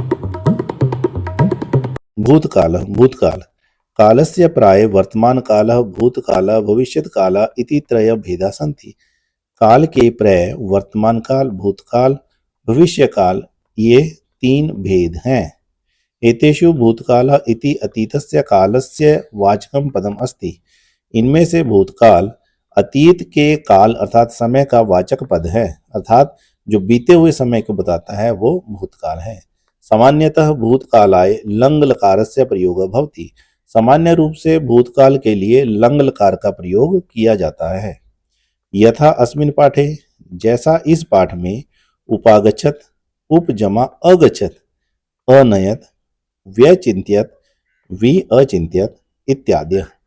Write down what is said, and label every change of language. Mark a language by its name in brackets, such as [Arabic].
[Sanskrit] भूतकालः भूतकाल कालस्य प्राय वर्तमानकालः भूतकालः भविष्यत्कालः इति त्रयभेदाः सन्ति। [Hindi] काल के प्राय वर्तमानकाल भूतकाल भविष्यकाल ये तीन भेद हैं। [Sanskrit] एतेषु भूतकालः इति अतीतस्य कालस्य वाचकं पदम् अस्ति। [Hindi] इनमें से भूतकाल अतीत के काल अर्थात समय का वाचक पद है, अर्थात जो बीते हुए समय को बताता है वो भूतकाल है। [Sanskrit] सामान्यतः भूतकालाय लंग लकारस्य प्रयोग भवति। [Hindi] सामान्य रूप से भूतकाल के लिए लंग लकार का प्रयोग किया जाता है। [Sanskrit] यथा अस्मिन् पाठे, [Hindi] जैसा इस पाठ में, [Sanskrit] उपागच्छत, उप जमा अगच्छत, अनयत, व्यचिन्त्यत, विअचिन्त्यत इत्यादि।